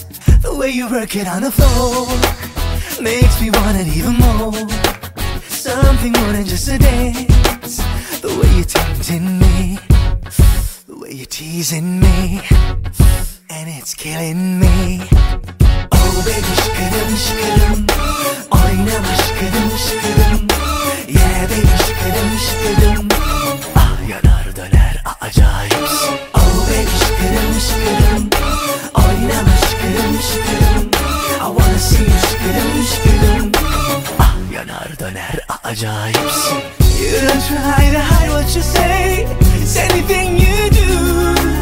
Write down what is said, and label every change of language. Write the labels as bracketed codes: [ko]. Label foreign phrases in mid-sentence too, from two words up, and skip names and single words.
[en] The way you work it on the floor makes me want it even more. Something more than just a dance. The way you're tempting me, the way you're teasing me, and it's killing me. Oh baby, [tr] şıkırım şıkırım, oynama şıkırım şıkırım. [en] Yeah baby, [tr] şıkırım şıkırım. Ah yanar döner acayipsin. [en] Oh baby, [tr] şıkırım şıkırım, oynama şıkırım şıkırım. [en] I wanna see you [tr] şıkırım şıkırım. Ah yanar döner acayipsin. [en] You don't try to hide what you say. It's anything you do.